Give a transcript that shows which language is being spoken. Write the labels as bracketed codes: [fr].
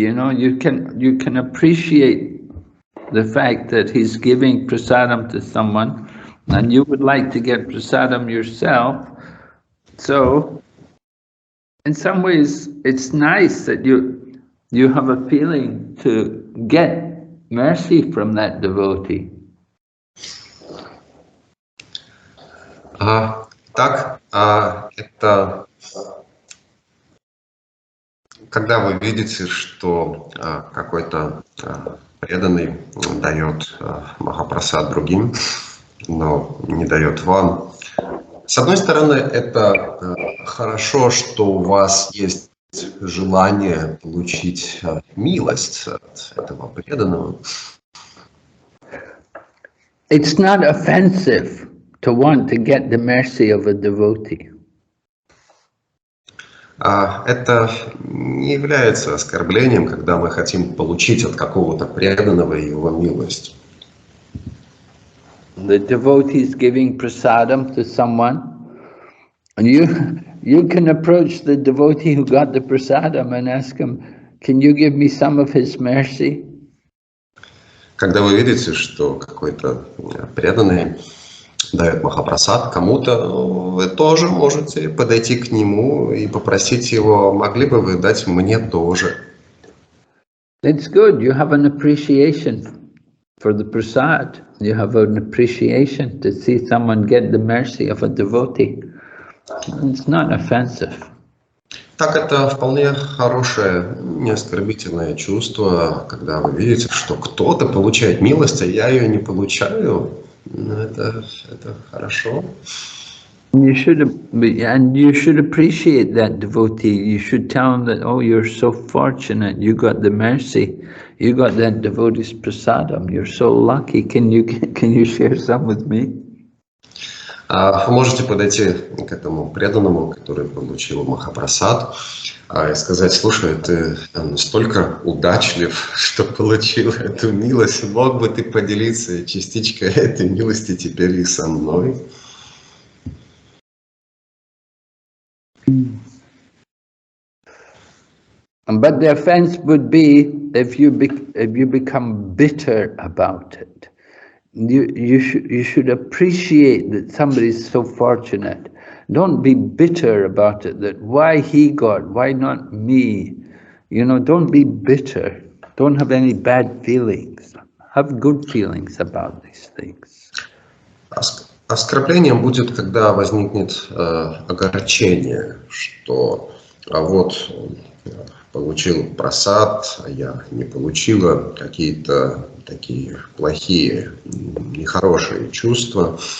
[en] You know, you can appreciate the fact that he's giving prasadam to someone, and you would like to get prasadam yourself. So, in some ways, it's nice that you have a feeling to get mercy from that devotee. [ru] Так, это когда вы видите, что какой-то преданный дает Махапрасад другим, но не дает вам. С одной стороны, это хорошо, что у вас есть желание получить милость от этого преданного. [en] It's not offensive to want to get the mercy of a devotee. [ru] Это не является оскорблением, когда мы хотим получить от какого-то преданного его милость. [en] The devotee is giving prasadam to someone, and you can approach the devotee who got the prasadam and ask him, "Can you give me some of his mercy?" [ru] Когда вы видите, что какой-то преданный дает Махапрасад кому-то, вы тоже можете подойти к нему и попросить его, могли бы вы дать мне тоже. [en] It's good. You have an appreciation for the prasad. You have an appreciation to see someone get the mercy of a devotee. It's not offensive. [ru] Так, это вполне хорошее, не оскорбительное чувство, когда вы видите, что кто-то получает милость, а я ее не получаю. Это хорошо. [en] You should appreciate that devotee. You should tell him that, oh, you're so fortunate. You got the mercy. You got that devotee's prasadam. You're so lucky. Can you share some with me? [ru] Вы можете подойти к этому преданному, который получил Махапрасад, и сказать: слушай, ты настолько удачлив, что получил эту милость. Мог бы ты поделиться частичкой этой милости теперь и со мной? [en] But the offense would be if you become bitter about it. You should appreciate that somebody is so fortunate. Don't be bitter about it, that why he got, why not me? You know, don't be bitter. Don't have any bad feelings. Have good feelings about these things. [ru] Оскорблением будет, когда возникнет огорчение, что вот получил прасад, а я не получила, какие-то такие плохие, нехорошие чувства.